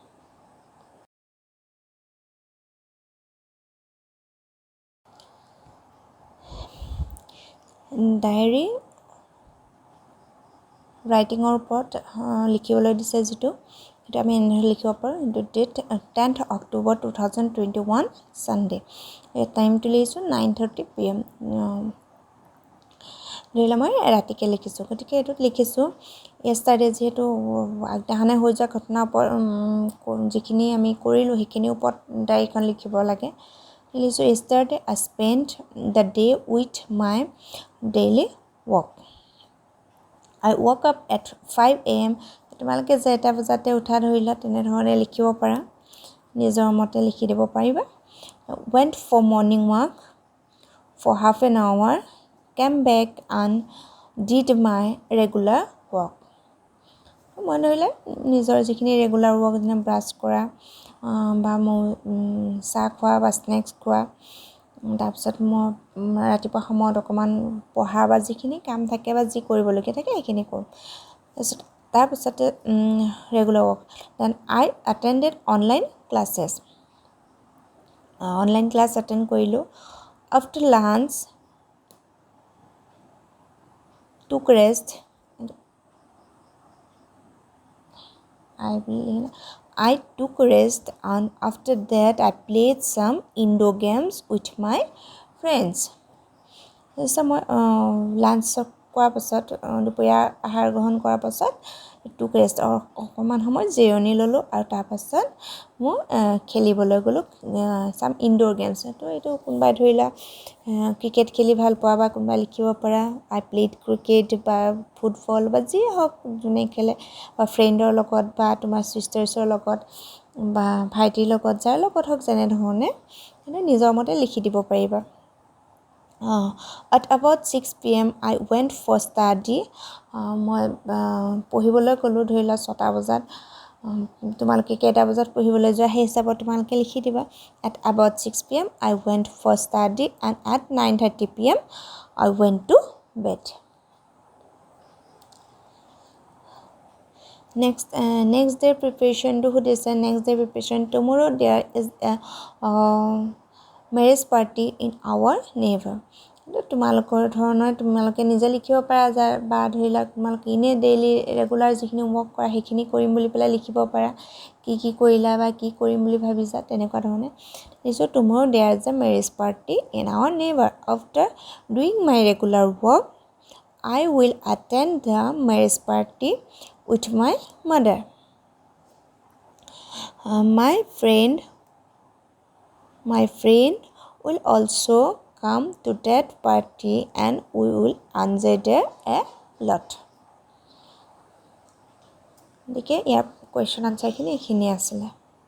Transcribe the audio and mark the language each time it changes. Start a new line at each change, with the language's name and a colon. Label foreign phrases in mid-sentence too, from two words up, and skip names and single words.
English: diary writing
Assamese: ওপৰত লিখিবলৈ দিছে যিটো সেইটো আমি এনেদৰে লিখিব পাৰোঁ ডেট 10th October 2021 Sunday টাইমটো লিখিছোঁ 9:30 PM ধৰি লওক মই ৰাতিকৈ লিখিছোঁ গতিকে এইটোত লিখিছোঁ yesterday যেহেতু আগদিনাখনে হৈ যোৱা ঘটনাৰ ওপৰত যিখিনি আমি কৰিলোঁ সেইখিনিৰ ওপৰত ডায়েৰীখন লিখিব লাগে লিখিছোঁ
English: yesterday I spent the day with my daily work I woke up at 5 AM
Assamese: তোমালোকে যে এটা বজাতে উঠা ধৰিলা তেনেধৰণে লিখিব পাৰা নিজৰ মতে লিখি দিব পাৰিবা
English: went for morning walk for half an hour came back and did my regular
Assamese: work মই ধৰিলে নিজৰ যিখিনি
English: regular work
Assamese: যেনে ব্ৰাছ কৰা বা মোৰ চাহ খোৱা বা স্নেক্স খোৱা তাৰপিছত মই ৰাতিপুৱা সময়ত অকণমান পঢ়া বা যিখিনি কাম থাকে বা যি কৰিবলগীয়া থাকে সেইখিনি কৰোঁ তাৰপিছতে
English: regular work then I attended online classes online class
Assamese: এটেণ্ড কৰিলোঁ
English: after lunch took rest I took rest and after that I played some indoor games with my friends
Assamese: তাৰপিছত মই লাঞ্চ কৰাৰ পাছত দুপৰীয়া আহাৰ গ্ৰহণ কৰাৰ পাছত
English: took rest
Assamese: অকণমান সময় জিৰণি ল'লোঁ আৰু তাৰপাছত মই খেলিবলৈ গ'লোঁ
English: some indoor games
Assamese: তো এইটো কোনোবাই ধৰিলা ক্ৰিকেট খেলি ভাল পোৱা বা কোনোবাই লিখিব পৰা
English: I played cricket
Assamese: বা ফুটবল বা যি হওক যোনে খেলে বা ফ্ৰেণ্ডৰ লগত বা তোমাৰ চিষ্টাৰ্ছৰ লগত বা ভাইটিৰ লগত যাৰ লগত হওক যেনেধৰণে নিজৰ মতে লিখি দিব পাৰিবা
English: at about 6 PM I went for study
Assamese: মই পঢ়িবলৈ গ'লোঁ ধৰি লোৱা 6টা বজাত তোমালোকে কেইটা বজাত পঢ়িবলৈ যোৱা সেই হিচাপত তোমালোকে লিখি দিবা
English: at about 6 PM I went for study and at 9:30 PM I went to bed next day preparation to সুধিছে next day preparation tomorrow there is a marriage party in our neighbor
Assamese: তোমালোকৰ ধৰণৰ তোমালোকে নিজে লিখিব পাৰা যায় বা ধৰি লওক তোমালোকে ইনে
English: daily regular
Assamese: যিখিনি ৱৰ্ক কৰা সেইখিনি কৰিম বুলি পেলাই লিখিব পাৰা কি কৰিলা বা কি কৰিম বুলি ভাবিছা তেনেকুৱা ধৰণে লিখিছোঁ
English: tomorrow there is a marriage party in our neighbor after doing my regular work I will attend the marriage party with my mother my friend will also come to that party and we will enjoy there a lot
Assamese: দেখে ইয়াৰ কুৱেশ্যন আনসাৰখিনি এইখিনি আছিলে